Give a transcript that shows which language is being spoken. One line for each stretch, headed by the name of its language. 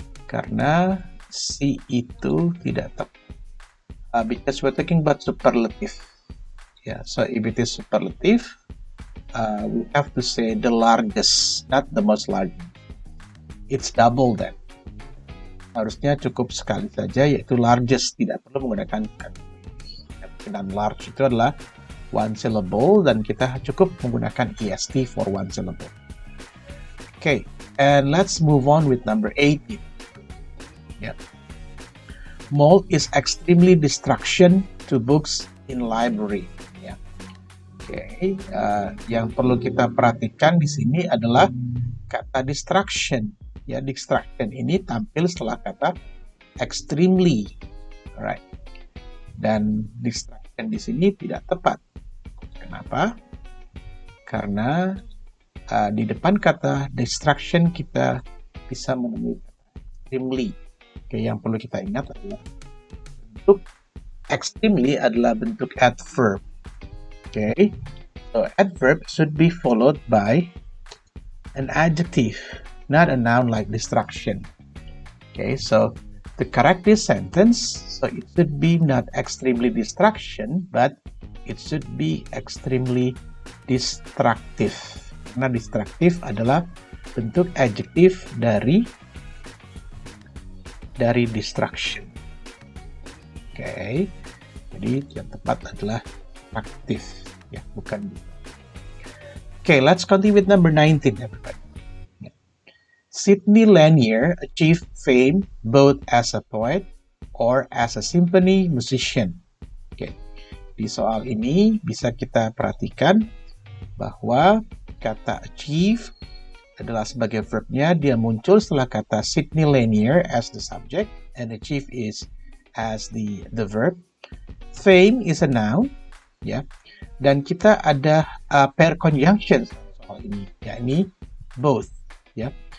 Indonesian: Karena C itu tidak tepat.
English: Because we're talking about superlative. Yeah, so if it is superlative, we have to say the largest, not the most large. It's double that.
Indonesian: Harusnya cukup sekali saja, yaitu largest, tidak perlu menggunakan dan large itu adalah one syllable, dan kita cukup menggunakan est
English: for one syllable.
Indonesian: Okay,
English: And let's move on with number 18. Yeah. Mold is extremely distraction to books in library.
Indonesian: Ya. Oke, yang perlu kita perhatikan di sini adalah kata distraction. Ya, distraction ini tampil setelah kata extremely. Alright. Dan distraction di sini tidak tepat. Kenapa? Karena di depan kata distraction kita bisa menemui kata extremely. Oke, yang perlu kita ingat adalah bentuk extremely adalah bentuk adverb.
English: Okay, so adverb should be followed by an adjective, not a noun like distraction. Okay, so to correct this sentence, so it should be not extremely distraction, but it should be extremely distractive.
Indonesian: Karena distractive adalah bentuk adjektif dari distraction. Okay, jadi yang tepat adalah aktif, ya, bukan.
English: Okay, let's continue with number 19, everybody. Sidney Lanier achieved fame both as a poet or as a symphony musician.
Indonesian: Okay, di soal ini bisa kita perhatikan bahwa kata achieve adalah sebagai verbnya, dia muncul setelah kata Sidney Lanier
English: as the subject, and achieve is as the verb.
Indonesian: Fame is a noun, ya, dan kita ada pair conjunction soal ini, yakni both, ya.